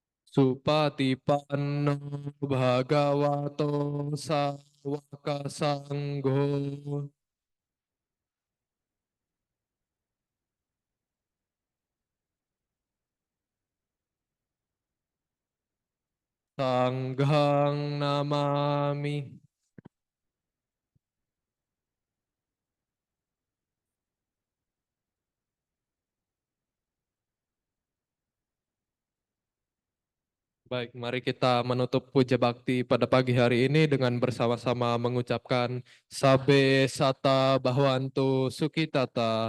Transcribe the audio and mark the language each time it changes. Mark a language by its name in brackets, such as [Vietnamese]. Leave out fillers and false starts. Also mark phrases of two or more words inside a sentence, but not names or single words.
[Pali] Supatipanno bhagavato sawaka sangho. Sanghang namami. [Indonesian] Baik, mari kita menutup puja bakti pada pagi hari ini dengan bersama-sama mengucapkan [Pali] Sabe Sata Bahwantu Sukitata.